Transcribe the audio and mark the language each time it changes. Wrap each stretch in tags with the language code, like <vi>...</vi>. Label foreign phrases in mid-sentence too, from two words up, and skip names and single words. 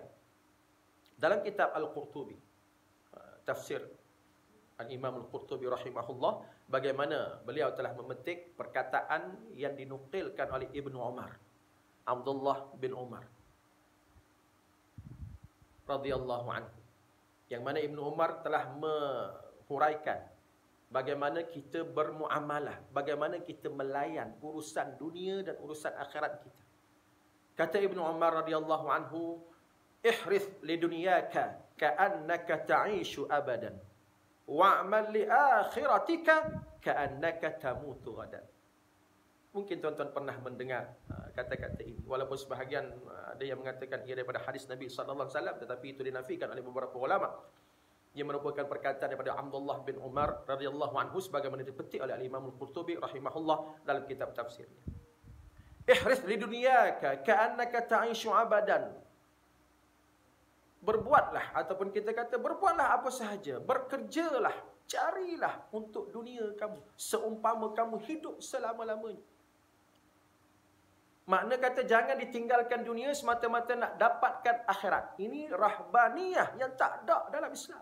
<ms>Dalam kitab Al-Qurtubi, tafsir Al-Imam Al-Qurtubi rahimahullah, bagaimana beliau telah memetik perkataan yang dinukilkan oleh Ibnu Umar, Abdullah bin Umar</ms> <ar>رضي الله عنه,</ar> <ms>yang mana Ibnu Umar telah menghuraikan bagaimana kita bermuamalah, bagaimana kita melayan urusan dunia dan urusan akhirat kita. Kata Ibnu Umar</ms> <ar>رضي الله عنه, "احرث لدنياك كأنك تعيش أبدا. واعمل لآخرتك كأنك تموت غدا."</ar> <ms>Mungkin tuan-tuan pernah mendengar kata-kata ini, walaupun sebahagian ada yang mengatakan ia daripada hadis Nabi</ms> <ar>صلى الله عليه وسلم,</ar> <ms>tetapi itu dinafikan oleh beberapa ulama. Ia merupakan perkataan daripada Abdullah bin Umar</ms> <ar>رضي الله عنه</ar> <ms>sebagaimana dipetik oleh Imam Al-Qurtubi rahimahullah dalam kitab tafsirnya.</ms> <ar>احرث لدنياك كأنك تعيش أبدا.</ar> <ms>Berbuatlah, ataupun kita kata berbuatlah apa sahaja, bekerjalah, carilah untuk dunia kamu seumpama kamu hidup selama-lamanya. Makna kata jangan ditinggalkan dunia semata-mata nak dapatkan akhirat. Ini rahbaniyah yang tak ada dalam Islam.</ms>